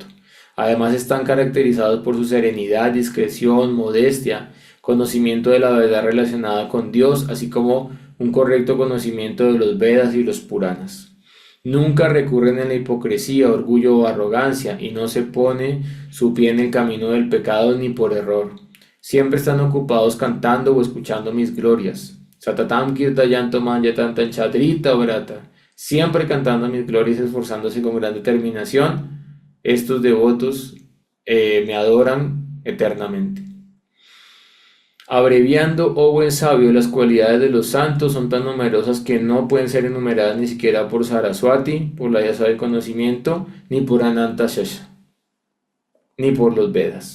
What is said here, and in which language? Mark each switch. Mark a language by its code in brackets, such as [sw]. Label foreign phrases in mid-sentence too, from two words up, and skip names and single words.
[es] Además están caracterizados por su serenidad, discreción, modestia, conocimiento de la verdad relacionada con Dios, así como un correcto conocimiento de los Vedas y los Puranas. Nunca recurren en la hipocresía, orgullo o arrogancia y no se pone su pie en el camino del pecado ni por error. Siempre están ocupados cantando o escuchando mis glorias. [sa] Satatam kirtayanto manyatantan chadrita vrata. [es] Siempre cantando mis glorias, esforzándose con gran determinación. Estos devotos me adoran eternamente. Abreviando, oh buen sabio, las cualidades de los santos son tan numerosas que no pueden ser enumeradas ni siquiera por Saraswati, por la diosa del conocimiento, ni por Anantashasha, ni por los Vedas.